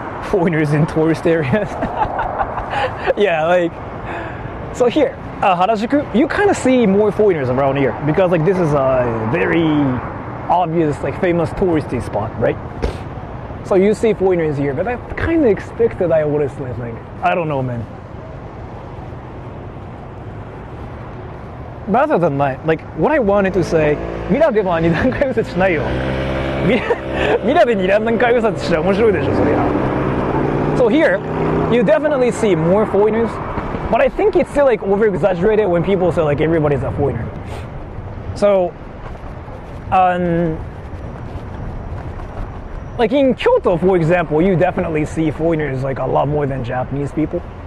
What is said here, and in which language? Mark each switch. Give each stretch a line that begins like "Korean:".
English: Foreigners in tourist areas. Yeah, like so here, Harajuku, you kind of see more foreigners around here because like this is a very obvious like famous touristy spot, right? So you see foreigners here, but I kind of expected I would have like, I don't know, man. rather than that, like what I wanted to say,
Japanese: ミラでは二段階右折しないよ。ミラで二段階右折したら面白いでしょ、そりゃ。
English: So here, you definitely see more foreigners, but I think it's still like over-exaggerated when people say like everybody's a foreigner. So, like in Kyoto, for example, you definitely see foreigners like a lot more than Japanese people.